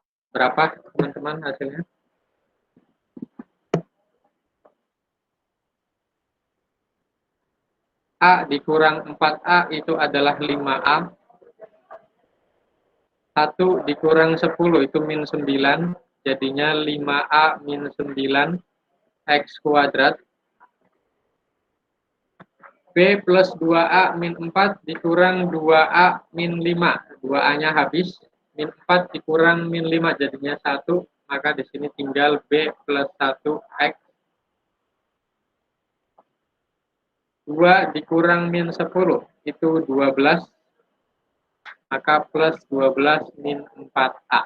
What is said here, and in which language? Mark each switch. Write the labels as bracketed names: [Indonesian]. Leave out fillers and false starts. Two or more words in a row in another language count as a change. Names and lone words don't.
[Indonesian] Berapa teman-teman hasilnya? A dikurang 4A itu adalah 5A. 1 dikurang 10 itu min 9. Jadinya 5A min 9 X kuadrat. B plus 2A min 4 dikurang 2A min 5. 2A-nya habis. Min 4 dikurang min 5 jadinya 1. Maka di sini tinggal B plus 1X. 2 dikurang min 10 itu 12. Maka plus 12 min 4A.